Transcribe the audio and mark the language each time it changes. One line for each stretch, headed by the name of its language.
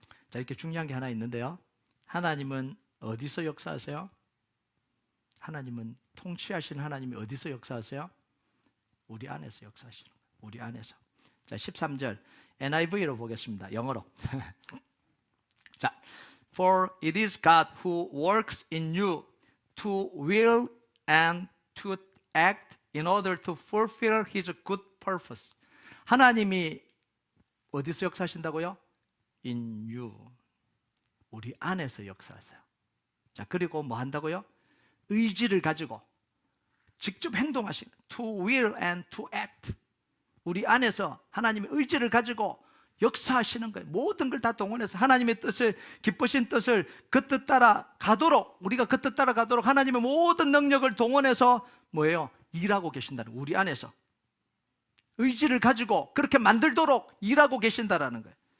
Korean: 자, 이렇게 중요한 게 하나 있는데요. 하나님은 어디서 역사하세요? 하나님은 통치하시는 하나님이 어디서 역사하세요? 우리 안에서 역사하시는 거예요. 우리 안에서. 자, 13절 NIV로 보겠습니다. 영어로.
English: 자, For it is God who works in you to will and to act in order to fulfill His good purpose.
Korean: 하나님이 어디서 역사하신다고요?
English: In you.
Korean: 우리 안에서 역사하세요. 자, 그리고 뭐 한다고요? 의지를 가지고 직접 행동하시는
English: to will and to act.
Korean: 우리 안에서 하나님의 의지를 가지고 역사하시는 거예요. 모든 걸 다 동원해서 하나님의 뜻을, 기쁘신 뜻을 그 뜻 따라 가도록, 우리가 그 뜻 따라 가도록 하나님의 모든 능력을 동원해서 뭐예요? 일하고 계신다는 거예요. 우리 안에서 의지를 가지고 그렇게 만들도록 일하고 계신다라는 거예요.